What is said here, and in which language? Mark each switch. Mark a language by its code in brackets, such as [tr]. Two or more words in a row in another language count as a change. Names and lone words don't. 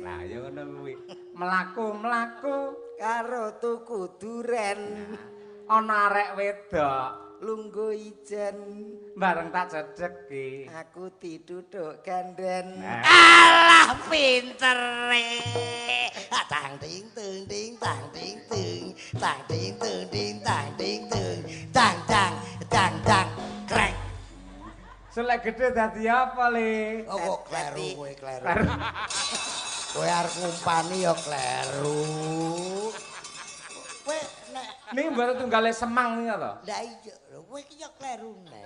[jv] Lah ya ngono kuwi. Mlaku-mlaku karo tuku duren, ana arek wedok lungguh ijen. bareng tak cedheki. Aku diduduk ganden. Nah. Alah pintere. Tang ting tung ting tang ting tung. Tang ting tung ting tang ting tung. Tang tang tang tang krek. Selek gede dadi apa, Le? Oh kok kleru kowe kleru. Kowe arep ngumpani ya kleru. Niki mboten tunggale semang niku to. Lah iya, lho kowe iki yo klerune.